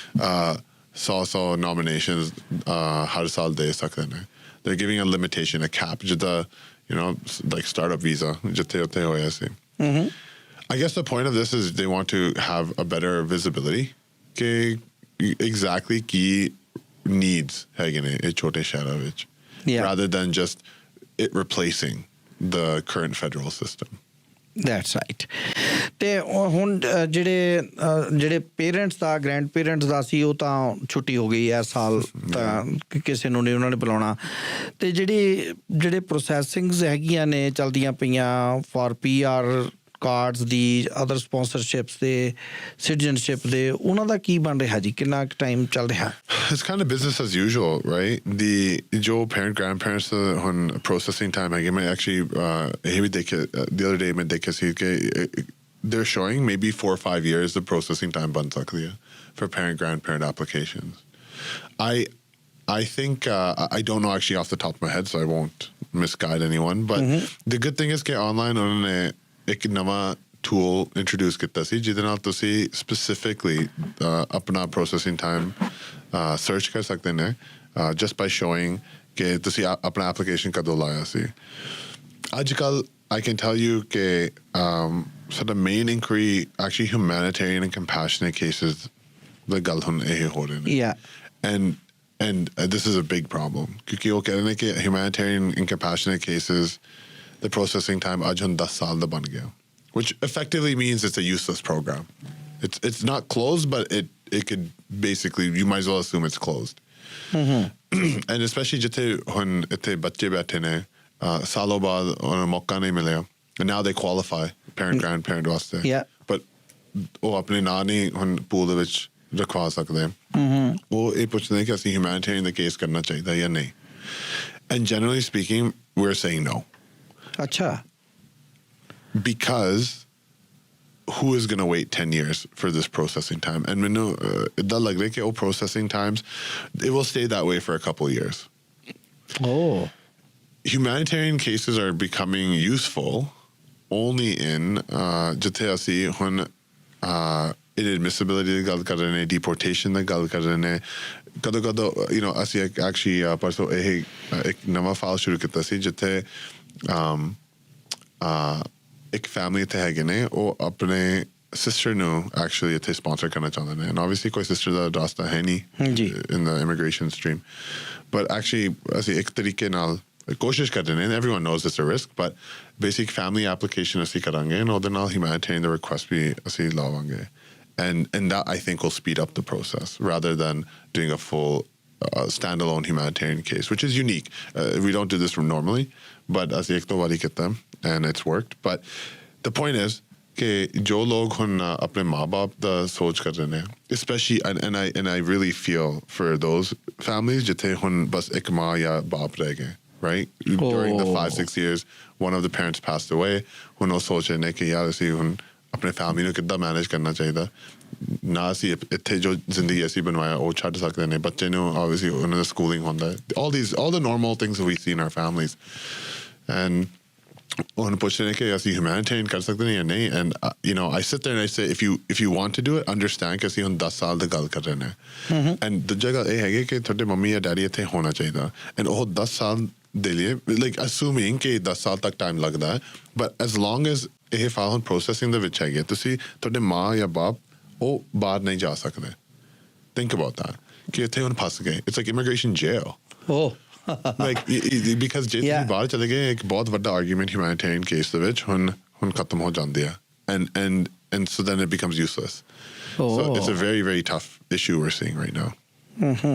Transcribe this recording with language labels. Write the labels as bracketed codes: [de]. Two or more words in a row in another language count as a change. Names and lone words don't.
[pa] 100 ਨੋਮੀਨੇਸ਼ਨਸ ਹਰ ਸਾਲ ਦੇ ਸਕਦੇ ਨੇ [en] they're giving a limitation, a cap, ਜਿੱਦਾਂ like startup visa [pa] ਜਿੱਥੇ ਉੱਥੇ ਹੋਇਆ ਸੀ [en] I guess the point of this is they want to have a better visibility [pa] ਕਿ exactly ਕੀ needs ਹੈਗੇ ਨੇ ਇਹ ਛੋਟੇ ਸ਼ਹਿਰਾਂ ਵਿੱਚ [en] rather than just it replacing the current federal system. That's right. [pa] ਤੇ ਹੁਣ ਜਿਹੜੇ ਪੇਰੈਂਟਸ ਦਾ ਗ੍ਰੈਂਡ ਪੇਰੈਂਟਸ ਦਾ ਸੀ ਉਹ ਤਾਂ ਛੁੱਟੀ ਹੋ ਗਈ ਇਸ ਸਾਲ ਤਾਂ ਕਿਸੇ ਨੂੰ ਨਹੀਂ ਉਹਨਾਂ ਨੇ ਬੁਲਾਉਣਾ ਤੇ ਜਿਹੜੇ ਪ੍ਰੋਸੈਸਿੰਗਸ ਹੈਗੀਆਂ ਨੇ ਚਲਦੀਆਂ ਪਈਆਂ ਫॉर PR ਕਾਰਡਸ ਦੀ [en] other sponsorships [pa] ਦੇ ਸਿਟੀਜ਼ਨਸ਼ਿਪ ਦੇ ਉਹਨਾਂ ਦਾ ਕੀ ਬਣ ਰਿਹਾ ਜੀ ਕਿੰਨਾ ਟਾਈਮ ਚੱਲ ਰਿਹਾ [en] It's kind of business as usual, right? [pa] ਜੋ [en] parent grandparents [pa] ਹੁਣ [en] processing time [pa] ਹੈਗੇ ਮੈਂ actually ਇਹ ਵੀ ਦੇਖਿਆ [en] the other day [pa] ਮੈਂ ਦੇਖਿਆ ਸੀ ਕਿ [en] they're showing maybe 4 or 5 years the processing time [pa] ਬਣ ਸਕਦੀ ਹੈ [en] for parent grandparent applications. I think I don't know actually off the top of my head so I won't misguide anyone but the good thing is [pa] ਕਿ online ਉਹਨਾਂ ਨੇ ਇੱਕ ਨਵਾਂ [en] tool introduce [pa] ਕੀਤਾ ਸੀ ਜਿਹਦੇ ਨਾਲ ਤੁਸੀਂ ਸਪੈਸੀਫਿਕਲੀ ਆਪਣਾ [en] processing time search [pa] ਕਰ ਸਕਦੇ ਨੇ [en] just by showing [pa] ਕਿ ਤੁਸੀਂ ਆਪਣਾ ਐਪਲੀਕੇਸ਼ਨ ਕਦੋਂ ਲਾਇਆ ਸੀ ਅੱਜ ਕੱਲ੍ਹ [en] I can tell you [pa] ਕਿ ਸਾਡਾ [en] main inquiry actually humanitarian and compassionate cases [pa] ਦਾ ਗੱਲ ਹੁਣ ਇਹ ਹੋ ਰਹੇ ਨੇ [en] and this is a big problem [pa] ਕਿਉਂਕਿ ਉਹ ਕਹਿ ਰਹੇ ਨੇ ਕਿ [en] humanitarian and compassionate cases the processing time [pa] ਅੱਜ ਹੁਣ 10 ਸਾਲ ਦਾ ਬਣ ਗਿਆ [en] which effectively means it's a useless program. It's not closed but it could basically you might as well assume it's closed. And especially [pa] ਜਿੱਥੇ ਹੁਣ ਇੱਥੇ ਬੱਚੇ ਬੈਠੇ ਨੇ ਸਾਲੋਂ ਬਾਅਦ ਉਹਨਾਂ ਨੂੰ ਮੌਕਾ ਨਹੀਂ ਮਿਲਿਆ [en] and now they qualify parent grandparent [pa] ਵਾਸਤੇ but ਉਹ ਆਪਣੇ ਨਾਂ ਨਹੀਂ ਹੁਣ ਪੂਲ ਦੇ ਵਿੱਚ ਰਖਵਾ ਸਕਦੇ ਉਹ ਇਹ ਪੁੱਛਦੇ ਨੇ ਕਿ ਅਸੀਂ ਹਿਊਮੈਨਿਟੇਰੀਅਨ ਦਾ ਕੇਸ ਕਰਨਾ ਚਾਹੀਦਾ ਜਾਂ ਨਹੀਂ [en] and generally speaking we're saying no. Acha. Because who is going to wait 10 years for this processing time? And when the like processing times, it will stay that way for a couple of years. Oh. Humanitarian cases are becoming useful only in [pa] ਜਿੱਥੇ ਅਸੀਂ ਹੁਣ inadmissibility ਦੀ ਗੱਲ ਕਰ ਰਹੇ ਨੇ deportation ਦੀ ਗੱਲ ਕਰ ਰਹੇ ਨੇ ਕਦੋਂ ਅਸੀਂ actually ਪਰਸੋਂ ਇਹ ਇੱਕ ਨਵਾਂ ਫਾਈਲ ਸ਼ੁਰੂ ਕੀਤਾ ਸੀ ਜਿੱਥੇ ਇੱਕ ਫੈਮਿਲੀ ਇੱਥੇ ਹੈਗੇ ਨੇ ਉਹ ਆਪਣੇ ਸਿਸਟਰ ਨੂੰ ਐਕਚੁਅਲੀ ਇੱਥੇ ਸਪਾਂਸਰ ਕਰਨਾ ਚਾਹੁੰਦੇ ਨੇ [en] and obviously [pa] ਕੋਈ ਸਿਸਟਰ ਦਾ ਰਾਸਤਾ ਹੈ ਨਹੀਂ [en] in the immigration stream but actually [pa] ਅਸੀਂ ਇੱਕ ਤਰੀਕੇ ਨਾਲ ਕੋਸ਼ਿਸ਼ ਕਰ ਰਹੇ ਨੇ [en] everyone knows it's a risk but basic family application [pa] ਅਸੀਂ ਕਰਾਂਗੇ ਐਂਡ ਉਹਦੇ ਨਾਲ ਹਿਊਮੈਨਿਟੇਰੀਅਨ ਦਾ ਰਿਕੁਐਸਟ ਵੀ ਅਸੀਂ ਲਾਵਾਂਗੇ [en] and that I think will speed up the process rather than doing a full standalone humanitarian case, which is unique. We don't do this normally, but as [pa] ਇੱਕ ਤੋ ਵਾਲੀ ਕਿੱਤਾ [en] and it's worked. But the point is [pa] ਕਿ ਜੋ ਲੋਕ ਹੁਣ ਆਪਣੇ ਮਾਂ ਬਾਪ ਦਾ ਸੋਚ ਕਰ ਰਹੇ ਹੈਂ, [en] especially and I really feel for those families [pa] ਜਿੱਥੇ ਹੁਣ ਬਸ ਇੱਕ ਮਾਂ ਯਾ ਬਾਪ ਰਹਿ ਗਏ, [en] right? During the 5-6 years, one of the parents passed away. [pa] ਹੁਣ ਵੋ ਸੋਚ ਰਹੇ ਹੈਂ ਕਿ ਯਾਰ ਅਸੀਂ हुन ਆਪਣੇ ਫੈਮਿਲੀ ਨੂੰ ਕਿੱਦਾਂ ਮੈਨੇਜ ਕਰਨਾ ਚਾਹੀਦਾ ਨਾ ਅਸੀਂ ਇੱਥੇ ਜੋ ਜ਼ਿੰਦਗੀ ਅਸੀਂ ਬਣਵਾਇਆ ਉਹ ਛੱਡ ਸਕਦੇ ਨੇ ਬੱਚੇ ਨੂੰ ਆਬਵੀਅਸਲੀ ਉਹਨਾਂ ਦਾ ਸਕੂਲਿੰਗ ਹੁੰਦਾ [en] all the normal things that we see in our families [pa] and ਹੁਣ ਪੁੱਛਦੇ ਨੇ ਕਿ ਅਸੀਂ ਹਿਊਮੈਨਿਟੇਰੀਅਨ ਕਰ ਸਕਦੇ ਨੇ ਜਾਂ ਨਹੀਂ [en] and I sit there and I say if you want to do it understand [pa] ਕਿ ਅਸੀਂ ਹੁਣ 10 ਸਾਲ ਦੀ ਗੱਲ ਕਰ ਰਹੇ ਨੇ and ਦੂਜੀ ਗੱਲ ਇਹ ਹੈਗੀ ਕਿ ਤੁਹਾਡੇ ਮੰਮੀ ਜਾਂ ਡੈਡੀ ਇੱਥੇ ਹੋਣਾ ਚਾਹੀਦਾ and ਉਹ 10 ਸਾਲ ਦੇ ਲਈ [en] like assuming [pa] ਕਿ 10 ਸਾਲ ਤੱਕ ਟਾਈਮ ਲੱਗਦਾ ਹੈ [en] but as long as [pa] ਇਹ ਫਾਈਲ ਹੁਣ ਪ੍ਰੋਸੈਸਿੰਗ ਦੇ ਵਿੱਚ ਹੈਗੀ ਤੁਸੀਂ ਤੁਹਾਡੇ ਮਾਂ ਜਾਂ ਬਾਪ ਉਹ ਬਾਹਰ ਨਹੀਂ ਜਾ ਸਕਦੇ [en] think about that [pa] ਕਿ ਇੱਥੇ ਹੁਣ ਫਸ ਗਏ [en] it's like immigration jail like because [pa] ਜੇ ਤੁਸੀਂ ਬਾਹਰ ਚਲੇ ਗਏ ਇੱਕ ਬਹੁਤ ਵੱਡਾ ਆਰਗੂਮੈਂਟ ਹਿਊਮੈਨਿਟੇਰੀਅਨ ਕੇਸ ਦੇ ਵਿੱਚ ਹੁਣ ਖਤਮ ਹੋ ਜਾਂਦੀ ਹੈ [en] and so then it becomes useless so it's a very very tough issue we're seeing right now